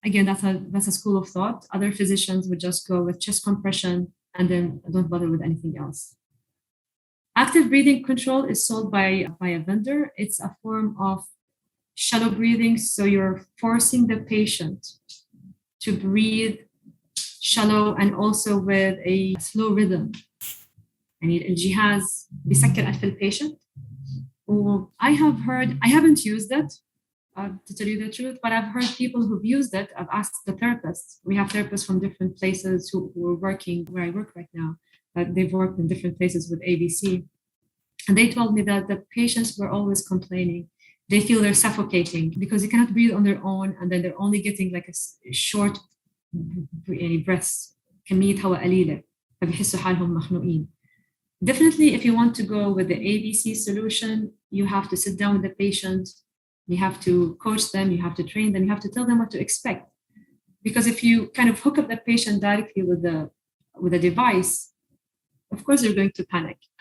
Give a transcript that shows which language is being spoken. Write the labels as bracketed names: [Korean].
[English] Again, that's a school of thought. Other physicians would just go with chest compression and then don't bother with anything else. Active breathing control is sold by a vendor. It's a form of shallow breathing. So you're forcing the patient to breathe shallow and also with a slow rhythm. [Arabic] يعني الجهاز بيسكر أنف الpatient. [English] I haven't used it, to tell you the truth, but I've heard people who've used it. I've asked the therapists. We have therapists from different places who are working where I work right now. They've worked in different places with ABC. And they told me that the patients were always complaining. They feel they're suffocating because they cannot breathe on their own, and then they're only getting like a short breaths. [Arabic] كمية هواء قليلة فبيحسوا حالهم مخنوقين. [English] Definitely, if you want to go with the ABC solution, you have to sit down with the patient, you have to coach them, you have to train them, you have to tell them what to expect. Because if you kind of hook up the patient directly with the device, of course they're going to panic.